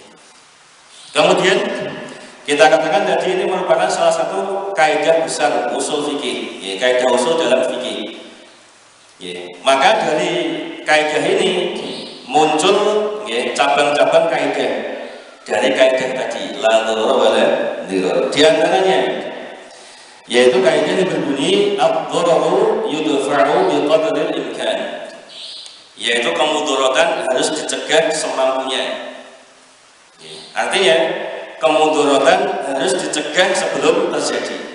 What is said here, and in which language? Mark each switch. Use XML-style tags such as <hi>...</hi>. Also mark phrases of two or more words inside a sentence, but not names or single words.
<id>Kemudian kita katakan tadi ini merupakan salah satu kaidah besar usul fikih, ya, kaidah usul dalam fikih. Ya, maka dari kaidah ini muncul, ya, cabang-cabang kaidah dari kaidah tadi,</id> <ar>لا ضرر ولا ضرار.</ar> <id>Di antaranya yaitu kaidah yang berbunyi</id> <ar>الضرر يدفع بقدر الإمكان.</ar> <id>Yaitu kemudaratan harus dicegah semampunya. Ya, artinya kemudaratan harus dicegah sebelum terjadi.</id>